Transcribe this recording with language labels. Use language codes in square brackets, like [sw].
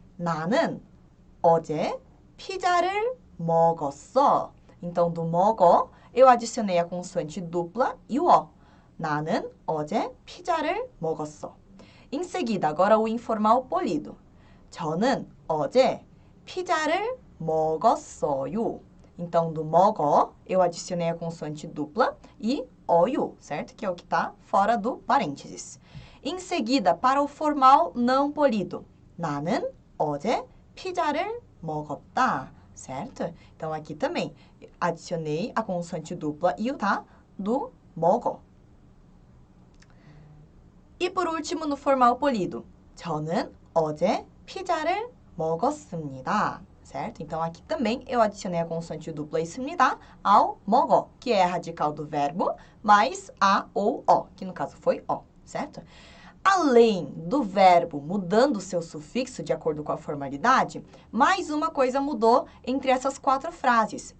[ko] 나는 어제 피자를 먹었어. [pt] Então, do 먹어, eu adicionei a consoante dupla e o o. [ko] 나는 어제 피자를 먹었어. [pt] Em seguida, agora o informal polido. [ko] 저는 어제 피자를 먹었어요. [pt] Então, do 먹어, eu adicionei a consoante dupla e 어요, certo? Que é o que está fora do parênteses. Em seguida, para o formal não polido. [ko] 나는 어제 피자를 먹었다. [pt] Certo? Então, aqui também, adicionei a consoante dupla e o tá do 먹어. E por último, no formal polido. [ko] 저는 어제 피자를 먹었습니다. [pt] Certo? Então, aqui também eu adicionei a consoante dupla e 습니다 ao 먹어, que é a radical do verbo, mais a ou o, que no caso foi o, certo? Além do verbo mudando o seu sufixo de acordo com a formalidade, mais uma coisa mudou entre essas 4 frases.